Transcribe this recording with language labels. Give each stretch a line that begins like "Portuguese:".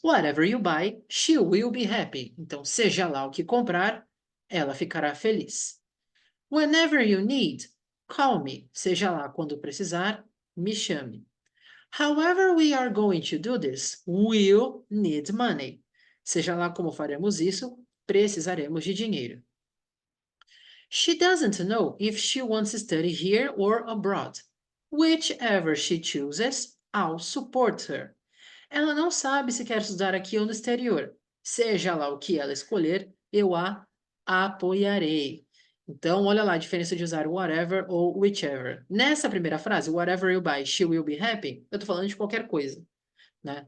English: Whatever you buy, she will be happy.
Portuguese: Então, seja lá o que comprar, ela ficará feliz.
English: Whenever you need, call me.
Portuguese: Seja lá quando precisar, me chame.
English: However we are going to do this, we'll need money.
Portuguese: Seja lá como faremos isso, precisaremos de dinheiro.
English: She doesn't know if she wants to study here or abroad. Whichever she chooses, I'll support her.
Portuguese: Ela não sabe se quer estudar aqui ou no exterior. Seja lá o que ela escolher, eu a apoiarei. Então, olha lá a diferença de usar whatever ou whichever. Nessa primeira frase,
English: whatever you buy, she will be happy,
Portuguese: eu estou falando de qualquer coisa, né?